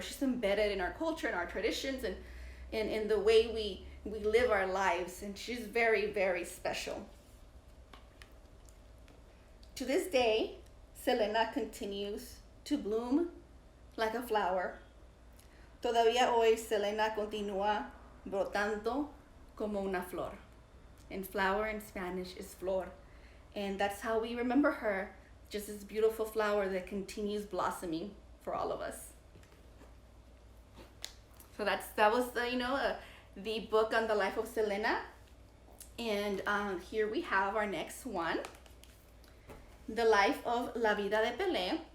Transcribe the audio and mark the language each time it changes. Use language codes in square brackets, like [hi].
[en] She's embedded in our culture and our traditions, and in the way we live our lives, and she's very, very special. To this day, Selena continues to bloom like a flower. [es] Todavía hoy Selena continúa brotando como una flor. [en] And flower in Spanish is flor. And that's how we remember her, just this beautiful flower that continues blossoming for all of us. So that was the book on the life of Selena. And here we have our next one, The Life of La Vida de Pele.